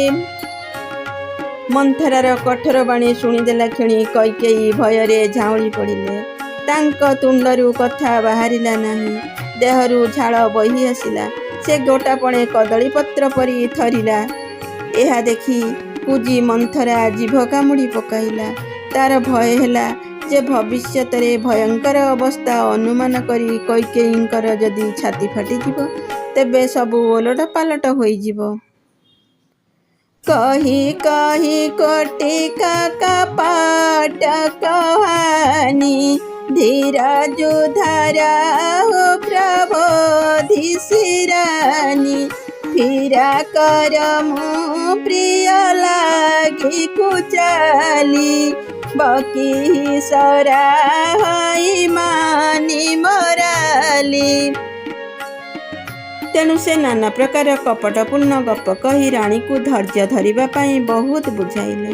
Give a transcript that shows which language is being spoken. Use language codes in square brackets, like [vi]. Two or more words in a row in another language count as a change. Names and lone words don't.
[or] ମନ୍ଥରାର କଠୋର ବାଣୀ ଶୁଣିଦେଲା କ୍ଷଣି କୈକେୟୀ ଭୟରେ ଝାଉଁଳି ପଡ଼ିଲେ। ତାଙ୍କ ତୁଣ୍ଡରୁ କଥା ବାହାରିଲା ନାହିଁ, ଦେହରୁ ଝାଳ ବହି ଆସିଲା। ସେ ଗୋଟାପଣେ କଦଳୀ ପତ୍ର ପରି ଥରିଲା। ଏହା ଦେଖି କୁଜି ମନ୍ଥରା ଜିଭ କାମୁଡ଼ି ପକାଇଲା। ତାର ଭୟ ହେଲା ଯେ ଭବିଷ୍ୟତରେ ଭୟଙ୍କର ଅବସ୍ଥା ଅନୁମାନ କରି କୈକେୟୀଙ୍କର ଯଦି ଛାତି ଫାଟିଯିବ, ତେବେ ସବୁ ଓଲଟ ପାଲଟ ହୋଇଯିବ। [awa] कही कही कोटि कपट कहानी धीरज धारा हो प्रबोधि शिरानी फिरा कर मु प्रिय लागी कुचाली बकी सराहई मानी मराली। [or] ତେଣୁ ସେ ନାନା ପ୍ରକାର କପଟପୂର୍ଣ୍ଣ ଗପ କହି ରାଣୀ କୁ ଧୈର୍ଯ୍ୟ ଧରିବା ପାଇଁ ବହୁତ ବୁଝାଇଲେ।